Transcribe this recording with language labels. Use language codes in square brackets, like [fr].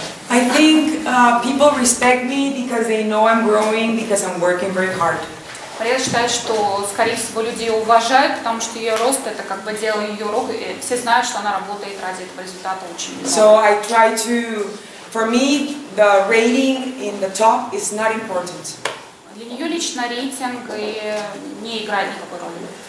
[en] I think people respect me because they know I'm growing, because I'm working very hard. [ru] Мариэлла считает, что, скорее всего, люди ее уважают, потому что ее рост – это как бы дело ее рук, и все знают, что она работает ради этого результата очень много. [en] So I try to, for me, the rating in the top is not important. [ru] Для нее лично рейтинг не играет никакой роли.